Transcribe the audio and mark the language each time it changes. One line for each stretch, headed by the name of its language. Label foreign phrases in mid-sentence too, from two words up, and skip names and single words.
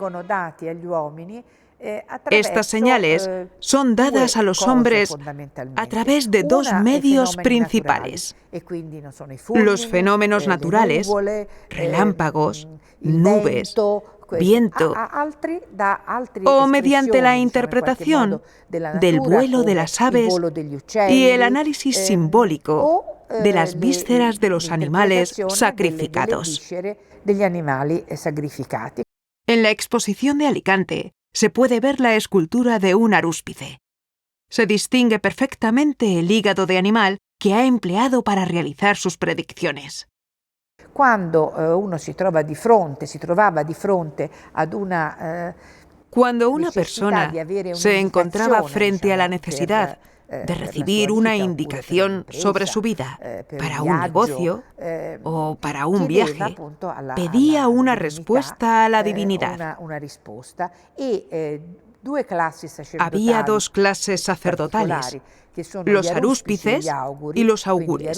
Spanish: Estas señales son dadas a los hombres a través de dos medios principales: los fenómenos naturales, relámpagos, nubes, viento, o mediante la interpretación del vuelo de las aves y el análisis simbólico de las vísceras de los animales sacrificados. En la exposición de Alicante se puede ver la escultura de un arúspice. Se distingue perfectamente el hígado de animal que ha empleado para realizar sus predicciones.
Italian: Quando uno si trovava di fronte ad una
Spanish: Cuando una persona se encontraba frente a la necesidad de recibir una indicación sobre su vida para un negocio o para un viaje, pedía una respuesta a la divinidad. Había dos clases sacerdotales, los arúspices y los augures.